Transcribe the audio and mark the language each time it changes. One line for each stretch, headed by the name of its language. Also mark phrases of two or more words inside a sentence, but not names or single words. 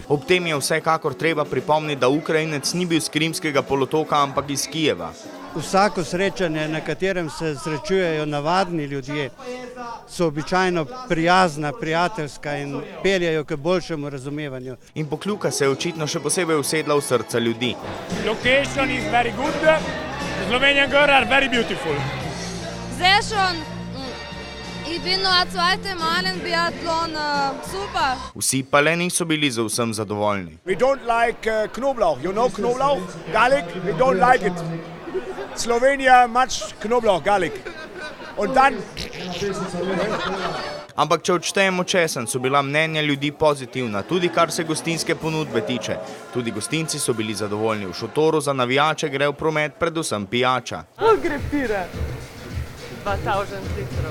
Slovenian: Ob tem je vsekakor treba pripomniti, da Ukrajinec ni bil s Krimskega polotoka, ampak iz Kijeva. Vsako srečanje, na katerem se srečujejo navadni ljudje, so običajno prijazna, prijateljska in peljejo k boljšemu razumevanju. In Pokljuka se je očitno še posebej usedla v srca ljudi.
English: Location is very good. Slovenian girls are very beautiful.
German: Sehr schon. Ich bin nur ein zweiter Mal in Biathlon. Super.
Slovenian: Vsi pa le niso bili za vsem zadovoljni.
English: We don't like Knoblauch. You know Knoblauch? Garlic? We don't like it. Slovenija much Knoblauch, garlic.
German: Und dann...
Slovenian: Ampak če odštejemo česen, so bila mnenja ljudi pozitivna, tudi kar se gostinske ponudbe tiče. Tudi gostinci so bili zadovoljni. V šotoru za navijače gre v promet predvsem pijača. Gre pire. 2000 litrov.